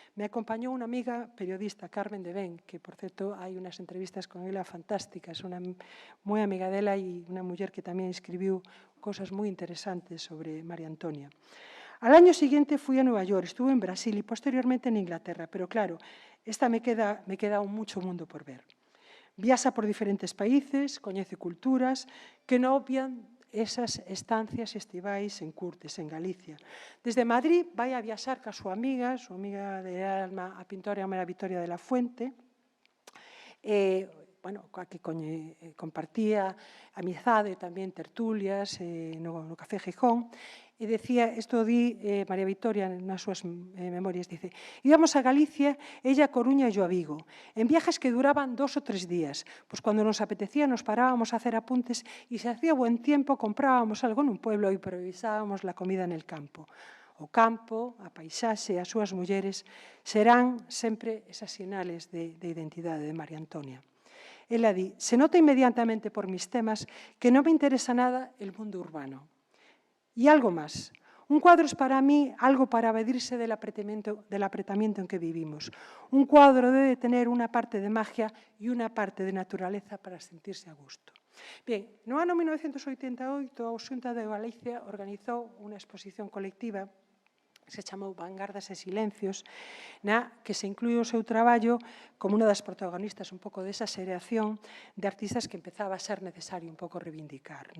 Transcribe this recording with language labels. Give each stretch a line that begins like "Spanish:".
Spanish: Me acompañó una amiga periodista,
Galician: Carmen de Ben, que por cierto hai unas entrevistas con ela fantásticas, una moi amiga dela e unha muller que tamén escribiu cosas moi interesantes sobre María Antonia.
Spanish: Al año siguiente fui a Nueva York, estuve en Brasil y posteriormente en Inglaterra, pero claro, me queda mucho mundo por ver.
Galician: Viaxa por diferentes países, coñece culturas que non obvian esas estancias estivais en Curtes, en Galicia. Desde Madrid vai a viaxar ca súa amiga de alma, a pintora María Victoria de la Fuente, coa que compartía amizade, tamén tertulias no Café Gijón, e decía, isto di María Victoria nas súas memorias,
Spanish: dice, íbamos a Galicia, ella a Coruña e yo a Vigo, en viajes que duraban 2 o 3 días, pois cando nos apetecía nos parábamos a hacer apuntes e se hacía buen tiempo comprábamos algo nun pueblo e improvisábamos la comida en el campo.
Galician: O campo, a paisaxe e as súas mulleres serán sempre esas sinales de identidade de María Antonia. Ela di,
Spanish: se nota inmediatamente por mis temas que non me interesa nada el mundo urbano.
Galician: E algo máis,
Spanish: un cuadro es para mí algo para evadirse del apretamiento en que vivimos. Un cuadro debe tener unha parte de magia e unha parte de naturaleza para sentirse a gusto.
Galician: Bien, no ano 1988 a Xunta de Galicia organizou unha exposición colectiva que se chamou Vanguardas e Silencios, na que se inclui o seu traballo como unha das protagonistas un pouco desa xeración de artistas que empezaba a ser necesario un pouco reivindicar.